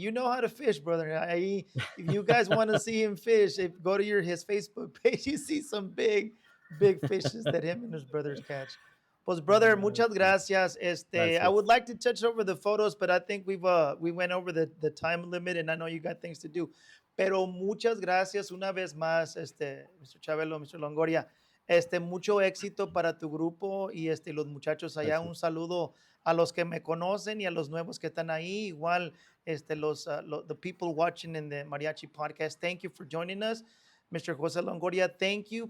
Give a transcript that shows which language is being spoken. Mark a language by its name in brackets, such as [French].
[English] You know how to fish, brother. If you guys want to see him fish, go to his Facebook page. You see some big fishes that him and his brothers catch. [Spanish] Pues, brother, muchas Sí. [English] gracias. I would [Spanish] Gracias. [English] like to touch over the photos, but I think we went over the time limit, and I know you got things to do. [Spanish] Pero muchas gracias una vez más, Mr. Chabelo, Mr. Longoria. Mucho éxito para tu grupo y los muchachos allá. Un Gracias. saludo a los que me conocen y a los nuevos que están ahí. [English] Igual, the people watching in the Mariachi podcast. Thank you for joining us. Mr. Jose Longoria, thank you.